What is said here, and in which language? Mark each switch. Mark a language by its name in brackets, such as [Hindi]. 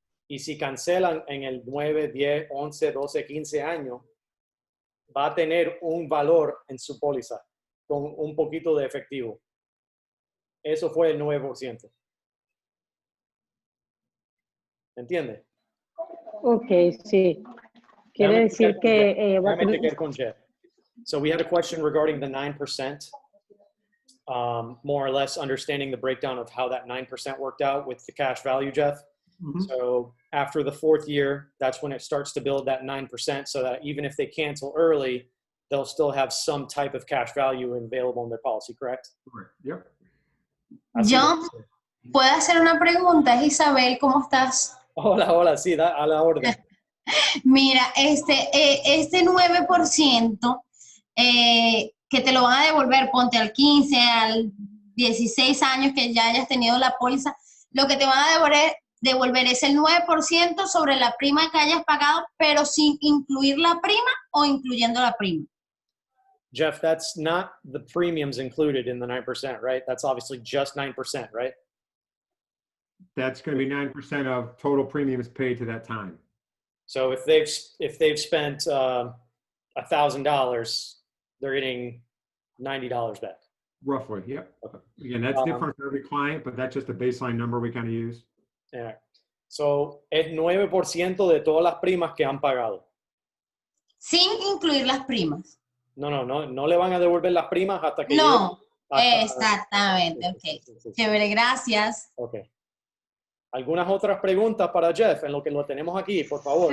[Spanish] Y si cancelan en el 9, 10, 11, 12, 15 años, va a tener un valor en su póliza con un poquito de efectivo. Eso fue el 9%. ¿Entiende? Ok, sí. Quiere decir que... Déjame chequear con Jeff. [English] So we had a question regarding the 9%, more or less understanding the breakdown of how that 9% worked out with the cash value, Jeff. Mm-hmm. So after the 4th year, that's when it starts to build that 9%, so that even if they cancel early, they'll still have some type of cash value available in their policy, correct? Correct. Yep. [Spanish] John, ¿puedo hacer una pregunta? Es Isabel, ¿cómo estás? Hola, sí, a la orden. Mira, este 9% que te lo van a devolver, ponte al 15, al 16 años que ya hayas tenido la póliza, lo que te van a devolver es el 9% sobre la prima que hayas pagado, pero sin incluir la prima o incluyendo la prima. [English] Jeff, that's not the premiums included in the 9%, right? That's obviously just 9%, right? That's going to be 9% of total premiums paid to that time. So if they've spent $1,000, they're getting $90 back. Roughly, yep. Again, that's different for every client, but that's just a baseline number we kind of use. Yeah. [Spanish] So es 9% de todas las primas que han pagado. Sin incluir las primas. No le van a devolver las primas hasta que No, hasta, exactamente, ok. Sí. Chévere, gracias. Ok. ¿Algunas otras preguntas para Jeff en lo que lo tenemos aquí, por favor?